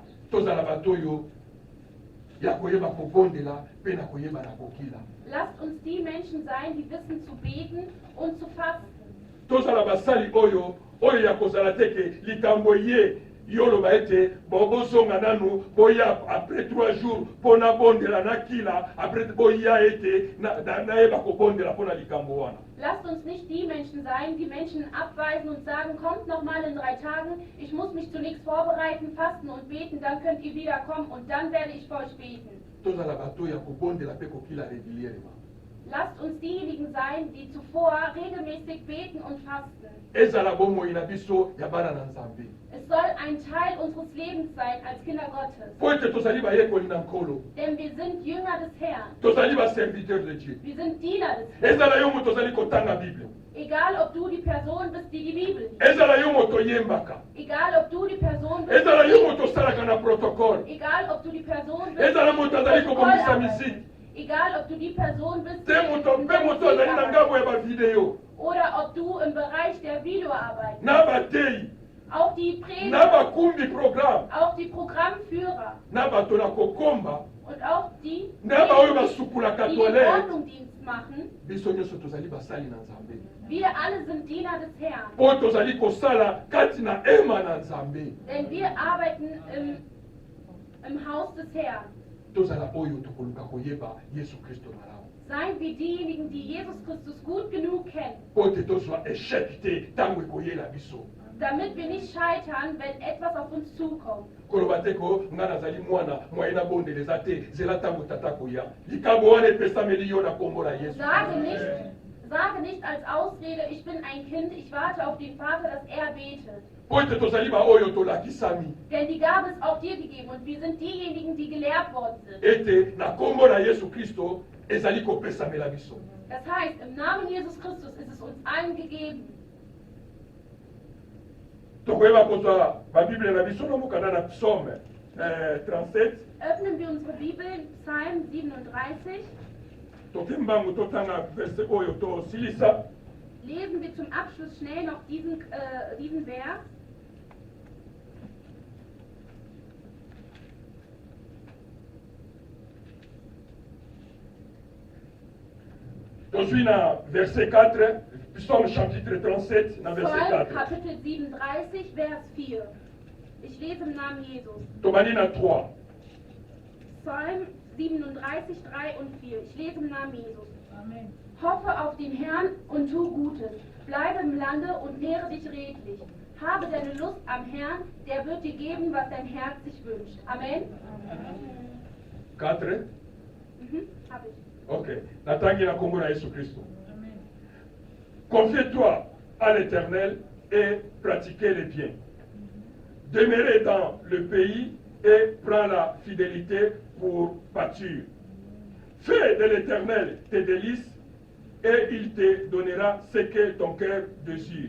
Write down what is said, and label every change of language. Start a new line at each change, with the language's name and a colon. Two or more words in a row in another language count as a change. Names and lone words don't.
Lingala: Tozala bato oyo ya koyeba kobondela mpe na koyeba na kokila.
German: Lasst uns die Menschen sein, die wissen zu beten und zu fasten.
Lingala: Tozala basali oyo ya kozala teke likambo ye yoloba ete bobozonga nanu boya
French: après 3 jours
Lingala: pona bondela na kila après boya ete nayeba kobondela pona likambo wana.
German: Lasst uns nicht die Menschen sein, die Menschen abweisen und sagen, kommt noch mal in 3 Tagen, ich muss mich zu nichts vorbereiten, fasten und beten, dann könnt ihr wiederkommen und dann werde ich für euch beten.
Lingala: Tozala bato ya kobondela mpe kokila régulièrement.
German: Lasst uns diejenigen sein, die zuvor regelmäßig beten und fasten.
Lingala: ezala bomoi na biso ya bana na Nzambe.
German: Es soll ein Teil unseres Lebens sein als Kinder Gottes.
Lingala: Po ete tozali bayekoli na nkolo,
German: Denn wir sind Jünger des Herrn.
Lingala: tozali
French: baserviteur de Dieu.
German: Wir sind Diener des Herrn.
Lingala: Ezala yo moto ozali kotanga Bible,
German: Egal, ob du die Person bist, die die Bibel liest.
Lingala: ezala yo moto oyembaka,
German: Egal, ob du die Person bist,
Lingala: ezala yo
German: die
Lingala: moto osalaka na protocole,
German: Egal, ob du die Person bist,
Lingala: ezala moto azali kobongisa
German: Protokollarbeit.
Lingala: misiki,
German: Egal, ob du die Person bist,
Lingala: te moto mpe moto azali na ngambo ya bavideo,
German: oder ob du im Bereich der Videoarbeit,
Lingala: na bateyi,
German: auch die
Lingala: na
German: Prediger,
Lingala: bakumbi programme,
German: auch die Programmführer
Lingala: na bato na kokomba,
German: und auch die,
Lingala: na baoyo basukulaka
German: die den
Lingala: toilette.
German: Ordnungsdienst machen,
Lingala: Biso nyonso tozali basali na Nzambe.
German: wir alle sind Diener des Herrn.
Lingala: Po tozali kosala kati na ema na Nzambe.
German: Denn wir arbeiten im Haus des Herrn.
Lingala: Tozala oyo tokoluka koyeba Yesu Kristo malamu.
German: Seien wir diejenigen, die Jesus Christus gut genug kennen,
Lingala: Po te tozwa échec te ntango ekoyela biso.
German: damit wir nicht scheitern, wenn etwas auf uns zukommt.
Lingala: Koloba te ko nga nazali mwana mwaye nabondeleza te zela ntango tata koya. Likambo wana epesameli yo na kombo na Yesu.
German: Sage nicht als Ausrede, ich bin ein Kind, ich warte auf den Vater, dass er betet.
Lingala: Po ete tozali baoyo tolakisami
German: Denn die Gabe ist auch dir gegeben und wir sind diejenigen, die gelehrt worden sind.
Lingala: ete na kombo na Yesu Kristo ezali kopesamela biso.
German: Das heißt, im Namen Jesus Christus ist es uns allen gegeben.
Lingala: Tokoyeba kozwa babible na biso nomokanda na psaume 37.
German: Öffnen wir unsere Bibel, Psalm 37.
Lingala: Toke mbangu totanga verse oyo tosilisa.
German: Lesen wir zum Abschluss schnell noch diesen Vers.
Lingala: Tozwi na verset 4,
French: psaume chapitre 37,
Lingala: na verset
German: Psalm 4. Kapitel 37, Vers 4. Ich lese im Namen Jesus.
Lingala: Tobandi na 3.
German: Psalm 37, 3 und 4. Ich lese im Namen Jesus. Amen. Hoffe auf den Herrn und tu Gutes. Bleibe im Lande und nähre dich redlich. Habe deine Lust am Herrn, der wird dir geben, was dein Herz sich wünscht. Amen. 4. Hab ich. Ok.
Lingala: Natangi na kombo na Yesu Kristo. Amen.
French: Confie-toi à l'Éternel et pratiquez les biens. Demeurez dans le pays et prends la fidélité pour pâture. Fais de l'Éternel tes délices et il te donnera ce que ton cœur désire.